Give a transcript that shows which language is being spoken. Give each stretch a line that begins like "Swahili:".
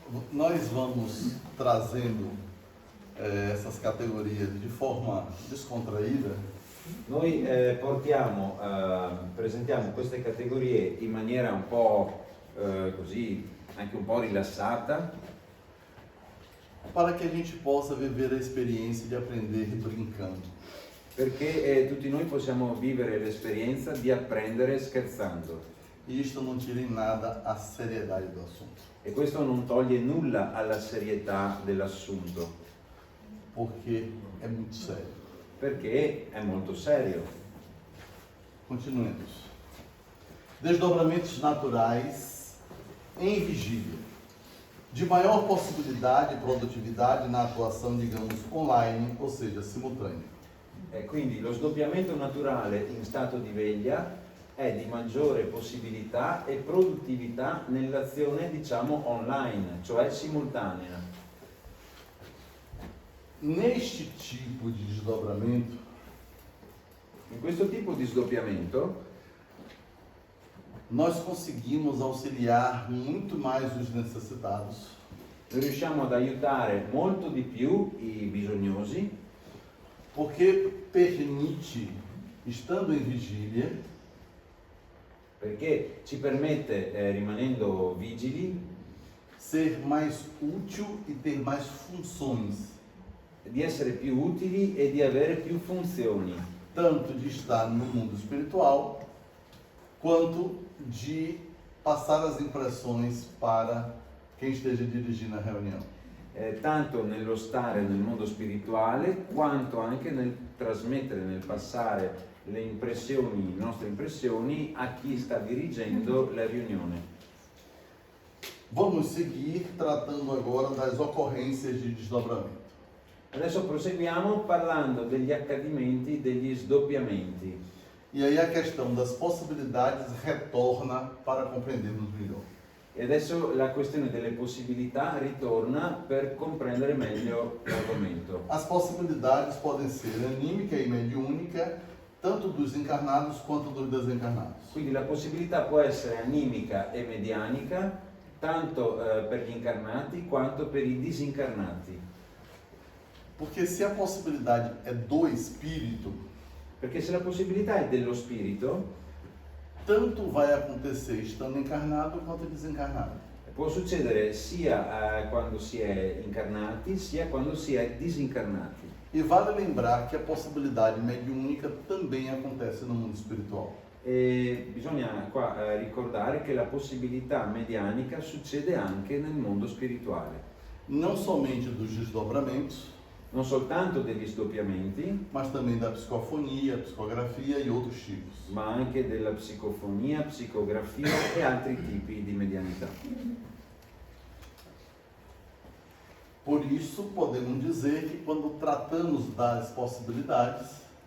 Portuguese: Nós vamos trazendo essas categorias de forma descontraída.
Italian: Noi presentiamo queste categorie in maniera un po' così, anche un po' rilassata,
Portuguese: para que a gente possa viver a experiência de aprender brincando.
Italian: perché tutti noi possiamo vivere l'esperienza di apprendere scherzando.
Portuguese: E isto não tira em nada a seriedade do assunto,
Italian: E questo non toglie nulla alla serietà dell'assunto,
Portuguese: porque é muito sério.
Italian: perché è molto serio.
Portuguese: Continuemos. Desdobramentos naturais em vigília. De maior possibilidade e produtividade na atuação, digamos, online, ou seja, simultânea.
Italian: E quindi lo sdoppiamento naturale in stato di veglia è di maggiore possibilità e produttività nell'azione, diciamo, online, cioè simultanea.
Portuguese: Neste tipo de desdobramento,
Italian: In questo tipo di sdoppiamento
Portuguese: nós conseguimos auxiliar muito mais os necessitados,
Italian: noi riusciamo ad aiutare molto di più i bisognosi,
Portuguese: porque permite, estando em vigília,
Italian: perché ci permette, rimanendo vigili,
Portuguese: ser mais útil e ter mais funções,
Italian: di essere più utili e di avere più funzioni,
Portuguese: tanto de estar no mundo espiritual, quanto de passar as impressões para quem esteja dirigindo a reunião.
Italian: tanto nello stare nel mondo spirituale quanto anche nel trasmettere, nel passare le impressioni, le nostre impressioni a chi sta dirigendo la riunione.
Portuguese: Vamos seguir tratando agora das ocorrências de desdobramento.
Italian: Adesso proseguiamo parlando degli accadimenti, degli sdoppiamenti.
Portuguese: E aí a questão das possibilidades retorna para compreendermos melhor.
Italian: E adesso la questione delle possibilità ritorna per comprendere meglio l'argomento.
Portuguese: As possibilidades podem ser anímica e mediúnica, tanto dos encarnados quanto dos desencarnados.
Italian: Quindi la possibilità può essere animica e medianica, tanto per gli incarnati quanto per i disincarnati.
Portuguese: Porque se a possibilidade é do espírito,
Italian: Perché se la possibilità è dello spirito,
Portuguese: tanto vai acontecer estando encarnado quanto desencarnado.
Italian: può succedere sia quando si è incarnati, sia quando si è disincarnati.
Portuguese: E vale lembrar que a possibilidade mediúnica também acontece no mundo espiritual.
Italian: E bisogna qua ricordare che la possibilità medianica succede anche nel mondo spirituale,
Portuguese: Não somente dos desdobramentos,
Italian: non soltanto degli sdoppiamenti,
Portuguese: mas também da psicofonia, psicografia e outros tipos.
Italian: ma anche della psicofonia, psicografia e altri tipi di medianità.
Portuguese: Por isso, podemos dizer que quando tratamos das possibilidades,